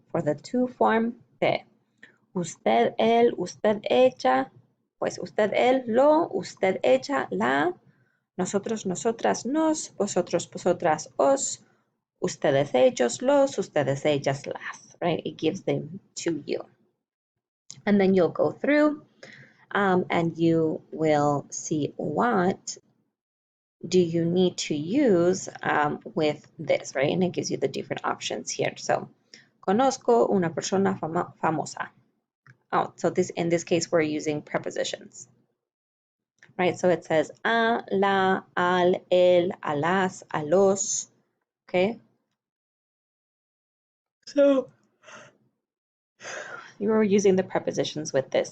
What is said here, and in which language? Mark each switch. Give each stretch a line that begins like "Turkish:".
English: For the tú form,
Spanish: te. Usted, él, usted, ella, pues usted, él, lo, usted, ella, la, nosotros, nosotras, nos, vosotros, vosotras, os, ustedes, ellos, los, ustedes, ellas, las, right?
English: It gives them to you. And then you'll go through and you will see what do you need to use with this, right? And it gives you the different options here.
Spanish: So, conozco una persona famosa.
English: Oh, so in this case, we're using prepositions, right? So it says a, la, al, el, a las, a los, okay? So you were using the prepositions with this.